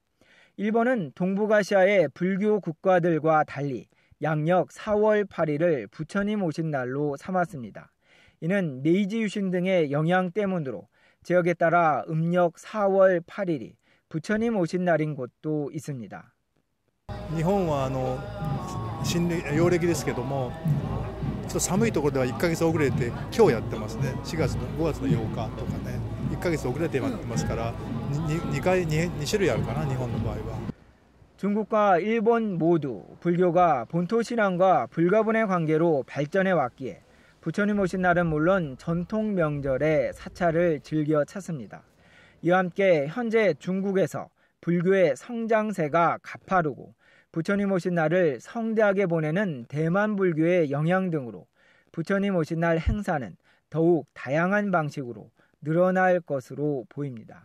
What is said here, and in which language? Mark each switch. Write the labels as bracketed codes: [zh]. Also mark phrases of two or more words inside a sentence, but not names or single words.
[ko] 일본은 동북아시아의 불교 국가들과 달리 양력 4월 8일을 부처님 오신 날로 삼았습니다. 이는 메이지 유신 등의 영향 때문으로 지역에 따라 음력 4월 8일이 부처님 오신 날인 곳도 있습니다. [ja] 日本は陽暦ですけども、ちょっと寒いところでは1ヶ月遅れて今日やってますね。5月の8日とかね、1ヶ月遅れてますから2種類あるかな、日本の場合は。 [ko] 중국과 일본 모두 불교가 본토 신앙과 불가분의 관계로 발전해 왔기에 부처님 오신 날은 물론 전통 명절에 사찰을 즐겨 찾습니다. 이와 함께 현재 중국에서 불교의 성장세가 가파르고 부처님 오신 날을 성대하게 보내는 대만 불교의 영향 등으로 부처님 오신 날 행사는 더욱 다양한 방식으로 늘어날 것으로 보입니다.